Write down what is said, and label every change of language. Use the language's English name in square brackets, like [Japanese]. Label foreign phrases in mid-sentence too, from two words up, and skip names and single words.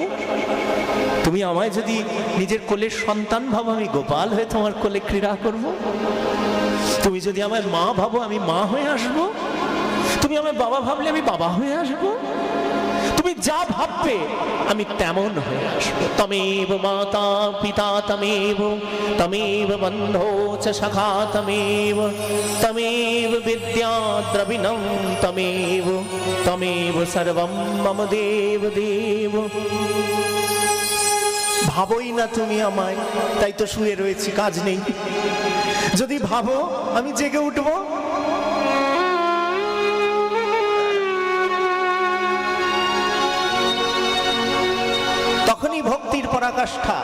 [Bangla] তুমি আমায় যদি নিজের কোলের সন্তান ভাবো, আমি গোপাল হয়ে তোমার কোলে ক্রীড়া করব। তুমি যদি আমায় মা ভাবো, আমি মা হয়ে আসবো। তুমি আমায় বাবা ভাবলে আমি বাবা হয়ে আসবো। তুমি যা ভাববে আমি তেমন হয়ে আসবো। [Sanskrit] তমেব মাতা পিতা তমেব, তমেব বন্ধো চ সখা তমেব, তমেব বিদ্যা দ্রবিণম তমেব, তমেব সর্বম মম দেব দেব। [Bangla] ভাবোই না তুমি আমায়, তাই তো শুয়ে রয়েছি, কাজ নেই। যদি ভাবো আমি জেগে উঠবো। তখনই ভক্তির পরাকাষ্ঠা।